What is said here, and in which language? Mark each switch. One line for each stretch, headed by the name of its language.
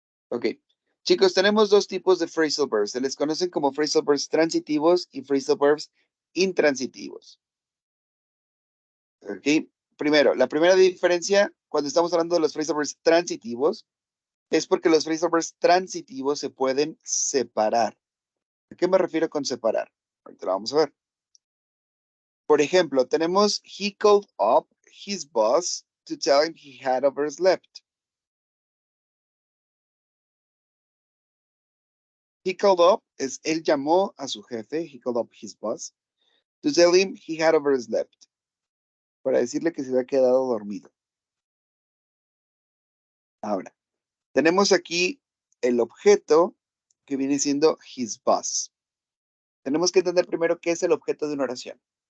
Spanish: Ok. Chicos, tenemos dos tipos de phrasal verbs. Se les conocen como phrasal verbs transitivos y phrasal verbs intransitivos. Ok. Primero, la primera diferencia cuando estamos hablando de los phrasal verbs transitivos es porque los phrasal verbs transitivos se pueden separar. ¿A qué me refiero con separar? Ahorita lo vamos a ver. Por ejemplo, tenemos
English: he called up his boss to tell him he had overslept. He called up
Spanish: es él llamó a su jefe,
English: he called up his boss, to tell him he had overslept.
Spanish: Para decirle que se había quedado dormido. Ahora, tenemos aquí el objeto que viene siendo his boss. Tenemos que entender primero qué es el objeto de una oración.